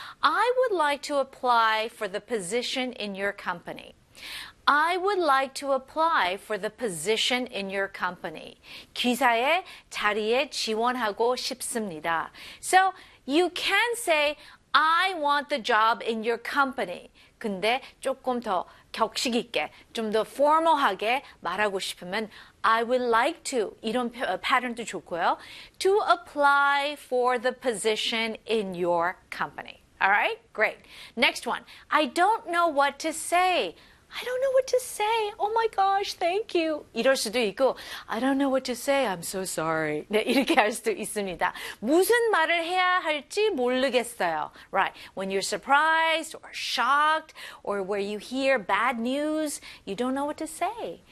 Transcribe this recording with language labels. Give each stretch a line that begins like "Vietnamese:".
English: I would like to apply for the position in your company. I would like to apply for the position in your company.
Korean: 기사의 자리에 지원하고 싶습니다.
English: So you can say, I want the job in your company.
Korean: 근데 조금 더 격식 있게, 좀더 포멀하게 말하고 싶으면
English: I would like to
Korean: 이런 패턴도 좋고요.
English: To apply for the position in your company. All right? Great. Next one. I don't know what to say. I don't know what to say. Oh my gosh, thank you.
Korean: 이럴 수도 있고,
English: I don't know what to say. I'm so sorry.
Korean: 네, 이렇게 할 수도 있습니다. 무슨 말을 해야 할지 모르겠어요.
English: Right. When you're surprised or shocked or where you hear bad news, you don't know what to say.